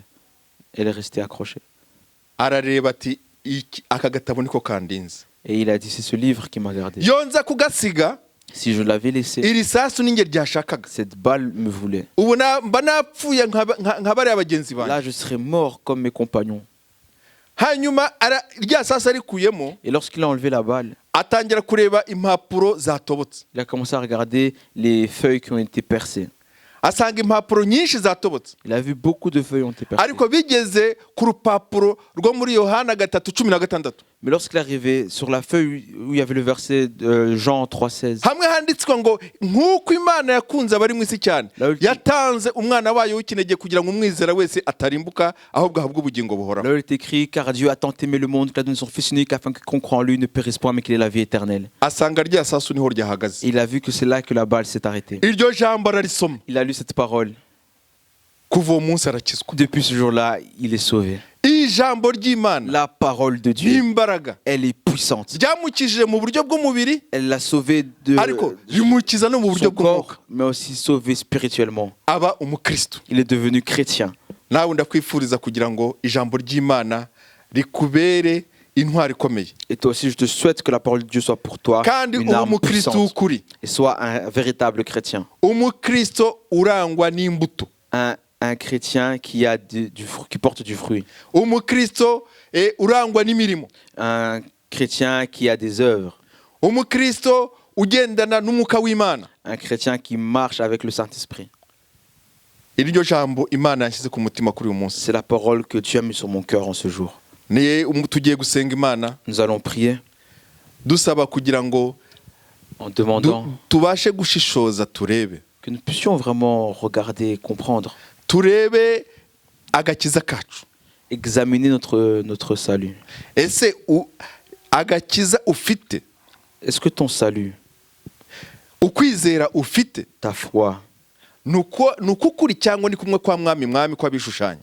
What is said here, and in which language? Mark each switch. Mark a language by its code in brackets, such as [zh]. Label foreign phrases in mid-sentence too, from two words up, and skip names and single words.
[fr] Elle est restée accrochée. [rw] Arareba ati aka gatabo niko kandinze. [fr] Et il a dit, c'est ce livre qui m'a gardé. [rw] yonza kugasiga [fr] Si je l'avais laissé, [rw] iri sasu ninjye ryashakaga. [fr] cette balle me voulait. [rw] Ubu mba napfuye nka bariya bagenzi banjye. [fr] Là, je serais mort comme mes compagnons. [rw] Hanyuma rya sasu arikuyemo [fr] Et lorsqu'il a enlevé la balle, [rw] atangira kureba impapuro zatobotse. [fr] il a commencé à regarder les feuilles qui ont été percées. [rw] Asanga impapuro nyinshi zatobotse. [fr] Il a vu beaucoup de feuilles ont été percées. [rw] Ariko bigeze ku rupapuro rwo muri Yohana 3:16. [fr] Mais lorsqu'il est arrivé sur la feuille où il y avait le verset de Jean 3,16, [rw] Hamwe handitswe ngo nk'uko Imana yakunze abari mu isi cyane [fr] Là, [rw] yatanze umwana wayo w'ikinege kugira ngo umwizera wese atarimbuka ahubwo ahabwe ubugingo buhoraho. [fr] là où il est écrit, car Dieu a tant aimé le monde qu'il a donné son Fils unique afin que quiconque croit en lui ne périsse point mais qu'il ait la vie éternelle. [rw] Asanga rya sasu niho ryahagaze. [fr] Et il a vu que c'est là que la balle s'est arrêtée. [rw] Iryo jambo ararisoma. [fr] Il a lu cette parole. [rw] Kuva uwo munsi arakizwa. [fr] Depuis ce jour-là, il est sauvé. [rw] Ijambo ry'Imana [fr] La parole de Dieu, [rw] n'imbaraga [fr] elle est puissante. [rw] ryamukijije mu buryo bw'umubiri [fr] Elle l'a sauvé de [rw] ariko rimukiza no mu buryo [fr] son [rw] bw'umwuka. [fr] corps, mais aussi sauvé spirituellement. [rw] Aba umukristo. [fr] Il est devenu chrétien. [rw] Nawe ndakwifuriza kugira ngo ijambo ry'Imana rikubere intwari ikomeye [fr] Et toi aussi, je te souhaite que la parole de Dieu soit pour toi [rw] kandi [fr] une [rw] ube [fr] arme [rw] umukristo [fr] puissante [rw] w'ukuri, [fr] et sois un véritable chrétien. [rw] umukristo urangwa n'imbuto, [fr] Un chrétien qui a du fruit, qui porte du fruit. [rw] umukristo urangwa n'imirimo, [fr] Un chrétien qui a des œuvres. [rw] umukristo ugendana n'umwuka w'Imana. [fr] Un chrétien qui marche avec le Saint-Esprit. [rw] Iryo jambo Imana yashyize ku mutima kuri uyu munsi. [fr] C'est la parole que Dieu a mis sur mon cœur en ce jour. [rw] Tugiye gusenga Imana [fr] Nous allons prier [rw] dusaba kugira ngo [fr] en demandant [rw] tubashe gushishoza turebe [fr] que nous puissions vraiment regarder et comprendre, [rw] turebe agakiza kacu. [fr] examiner notre salut. [rw] Ese agakiza ufite, [fr] Est-ce que ton salut, [rw] ukwizera ufite, [fr] ta foi, [rw] nuko ukuri cyangwa ni kumwe kwa mwami kw'abishushanya?